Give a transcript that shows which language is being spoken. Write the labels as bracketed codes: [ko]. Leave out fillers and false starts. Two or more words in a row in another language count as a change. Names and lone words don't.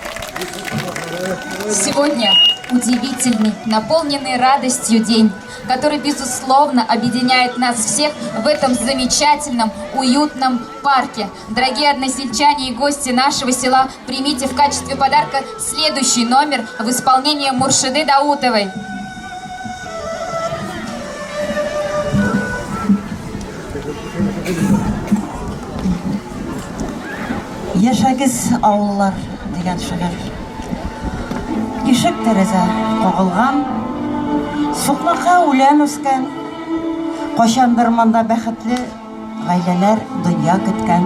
[ru] Сегодня удивительный, наполненный радостью день, который, безусловно, объединяет нас всех в этом замечательном, уютном парке. Дорогие односельчане и гости нашего села, примите в качестве подарка следующий номер в исполнении Муршиды Даутовой. [tt] Яшагыз авыллар дигән шигырь. Ишек тәрәзә кагылган, суклыкка үлән үскән, кайчандыр монда бәхетле гаиләләр дөнья көткән.